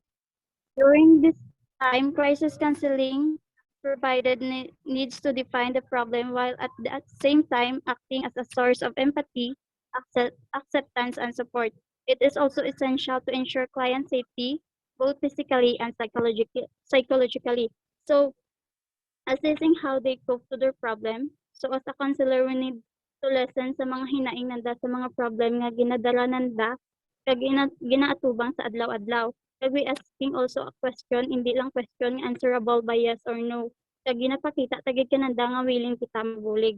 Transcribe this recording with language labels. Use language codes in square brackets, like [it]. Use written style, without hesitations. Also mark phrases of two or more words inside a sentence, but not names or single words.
[en] During this time, crisis counseling provided needs to define the problem while at the same time acting as a source of empathy, acceptance, and support. It is also essential to ensure client safety, both physically and psychologically. So, assessing how they cope to their problem. So, as a counselor, we need to lessen [hil] sa mga hinaing nanda sa mga problem nga ginadala nanda kag ginaatubang sa adlaw-adlaw. [en] Kag we asking also a question, [hil] hindi lang [en] question nga answerable by yes or no. [hil] Kag ginapakita tagid kananda nga willing kita mabulig.